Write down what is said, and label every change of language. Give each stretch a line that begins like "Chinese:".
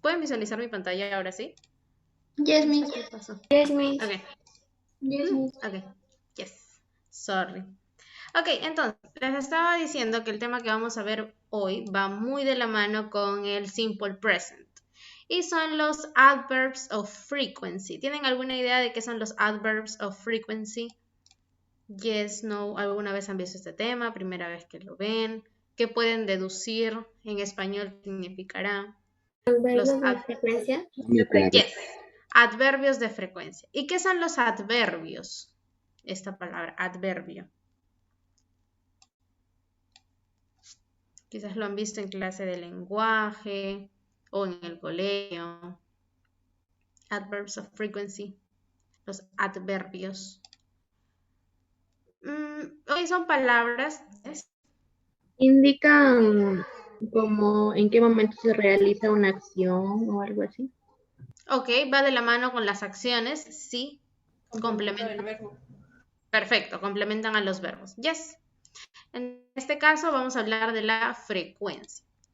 Spanish: ¿Pueden visualizar mi pantalla ahora sí?
English: Yes,
Spanish: No sé
English: miss.
Spanish: qué pasó.
English: Yes, miss. Ok. Yes, miss. Ok. Yes. Sorry.
Spanish: Ok, entonces, les estaba diciendo que el tema que vamos a ver hoy va muy de la mano con el simple present. Y son los
English: adverbs of frequency.
Spanish: ¿Tienen alguna idea de qué son los
English: adverbs of frequency? Yes, no,
Spanish: ¿alguna vez han visto este tema? ¿Primera vez que lo ven? ¿Qué pueden deducir en español significará? Los Adverbios de frecuencia. yes, adverbios de frecuencia. ¿Y qué son los adverbios? Esta palabra, adverbio. Quizás lo han visto en clase de lenguaje o en el colegio.
English: Adverbs of frequency,
Spanish: los adverbios. Hoy son palabras. Indican como en qué momento se realiza una acción o algo así. Ok, va de la mano con las acciones, sí. Complementan el verbo. Perfecto, complementan a los verbos. Yes. En este caso vamos a hablar de la frecuencia.